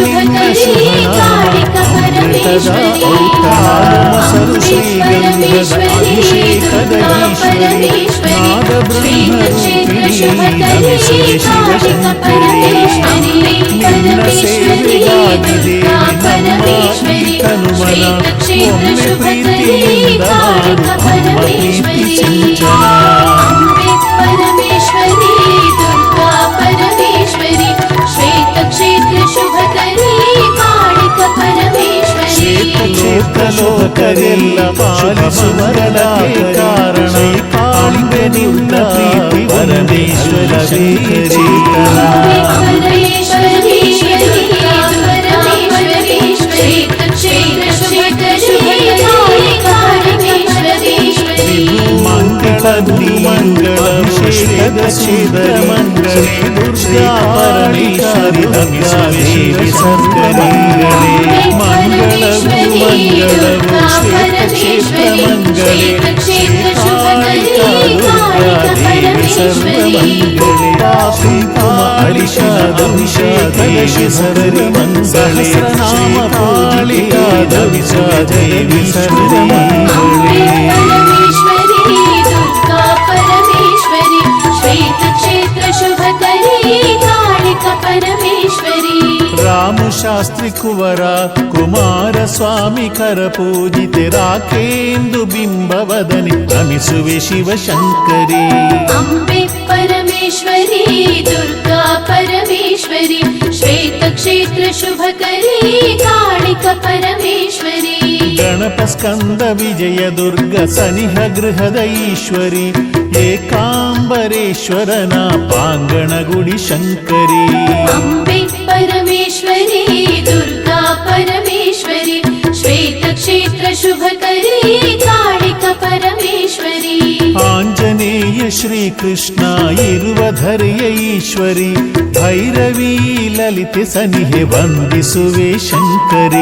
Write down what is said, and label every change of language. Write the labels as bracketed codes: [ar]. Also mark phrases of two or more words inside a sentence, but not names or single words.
[kn] ನಿನ್ನ ಶುಭನಾಮ ಅಮೃತದ ಔತಣ ಮೊಸರು ಶ್ರೀಗಂಧದ ಅಭಿಷೇಕದ ಈಶ್ವರಿ ನಾದ ಬ್ರಹ್ಮರೂಪಿಣಿ ನಮಿಸುವೆ ಶಿವಶಂಕರಿ ನಿನ್ನ ಸೇವೆಗಾಗಿ ದೇವಿ ನಮ್ಮ ಈ ತನುಮನ ಒಮ್ಮೆ ಪ್ರೀತಿಯಿಂದ ಮಾಡು ಅಮ್ಮ ಪ್ರೀತಿ ಸಿಂಚನ [sa] परमेश्वरी दुर्गा परमेश्वरी श्वेत क्षेत्र शुभकरी कालिका परमेश्वरी [kn] ಶ್ವೇತ ಕ್ಷೇತ್ರ ಲೋಕರೆಲ್ಲ ಪಾಲಿಸುವರಳಕ್ಕೆ ಕಾರಣ ಕಾಳಿಗೆ ನಿನ್ನ ಪ್ರೀತಿ ಪರಮೇಶ್ವರವೇ ಚೇತನ [sa] परमेश्वरी दुर्गा परमेश्वरी श्वेत क्षेत्र शुभकरी कालिका परमेश्वरी [kn] ಮಂಗಳ ಮಂಗಳಭಿಷೇಕದ ಕ್ಷೇತ್ರ ಮಂಗಳೇ ದುರ್ಗಾ ಪರಮೇಶ್ವರಿ ನಮಿಸುವೆ ಸರ್ಗಮಂಗಳೇ ಮಂಗಳವು ಮಂಗಳವು ಶ್ವೇತ ಕ್ಷೇತ್ರ ಮಂಗಳೇ ಕಾಳಿಕಾ ದುರ್ಗಾ ದೇವಿ ಸರ್ವಮಂಗಳೇ ಕುಂಕುಮ ಅರಿಶಾದಭಿಷೇಕದ ಶಿಸರಿ ಮಂಗಳೇ ನಾಮ ಕಾಳಿಕಾ ದೇವಿ ಸರ್ವಮಂಗಳೇ [sa] परमेश्वरी दुर्गा परमेश्वरी श्वेत क्षेत्र शुभकरी कालिका परमेश्वरी [kn] ರಾಮ ಶಾಸ್ತ್ರಿ ಕುವರ ಕುಮಾರಸ್ವಾಮಿ ಕರ ಪೂಜಿತೆ ರಾಖೇಂದು ಬಿಂಬವದನಿ ನಮಿಸುವೆ ಶಿವಶಂಕರಿ [sa] अम्बे परमेश्वरी दुर्गा परमेश्वरी श्वेत क्षेत्र शुभकरी कालिका परमेश्वरी [kn] ಗಣಪ ಸ್ಕಂದ ವಿಜಯ ದುರ್ಗ ಸನಿಹ ಗೃಹದ ಈಶ್ವರಿ ಏಕಾಂಬರೇಶ್ವರನ ಪಾಂಗಣ ಗುಡಿ ಶಂಕರಿ [sa] अम्बे परमेश्वरी दुर्गा परमेश्वरी श्वेत क्षेत्र शुभकरी कालिका परमेश्वरी [kn] ಆಂಜನೇಯ ಶ್ರೀಕೃಷ್ಣ ಇರುವ ಧರೆಯ ಈಶ್ವರಿ ಭೈರವಿ ಲಲಿತೆ ಸನಿಹೆ ವಂದಿಸುವೆ ಶಂಕರಿ